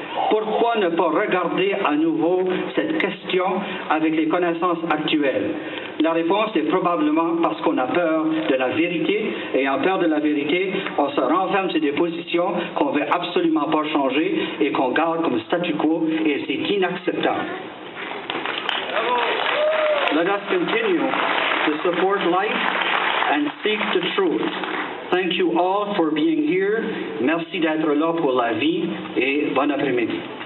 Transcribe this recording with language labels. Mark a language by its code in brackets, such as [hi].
[fr] Pourquoi ne pas regarder à nouveau cette question avec les connaissances actuelles? La réponse est probablement parce qu'on a peur de la vérité, et en peur de la vérité, on se renferme sur des positions qu'on ne veut absolument pas changer et qu'on garde comme statu quo, et c'est inacceptable. [en] Let us continue to support life and seek the truth. Thank you all for being here. [fr] Merci d'être là pour la vie et bon après-midi.